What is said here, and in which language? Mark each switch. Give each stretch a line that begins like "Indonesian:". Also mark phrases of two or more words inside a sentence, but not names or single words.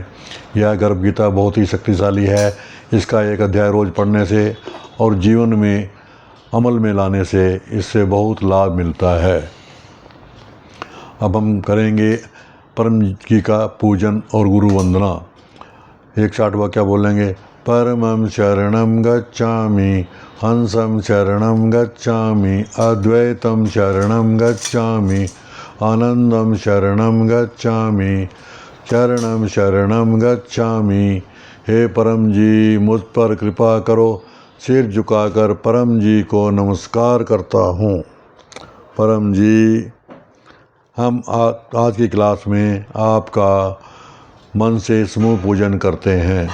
Hindi: यह गर्भ गीता बहुत ही शक्तिशाली है। इसका एक अध्याय रोज़ पढ़ने से और जीवन में अमल में लाने से इससे बहुत लाभ मिलता है। अब हम करेंगे परम जी का पूजन और गुरु वंदना। 160 वाक्य बोलेंगे।
Pali: परमं शरणं गच्छामि, हंसं शरणं गच्छामि, अद्वैतं शरणं गच्छामि, आनंदं शरणं गच्छामि, शरणं शरणं गच्छामि।
Hindi: हे परम जी, मुझ पर कृपा करो। सिर झुकाकर परम जी को नमस्कार करता हूँ। परम जी, हम आज की क्लास में आपका मन से समूह पूजन करते हैं।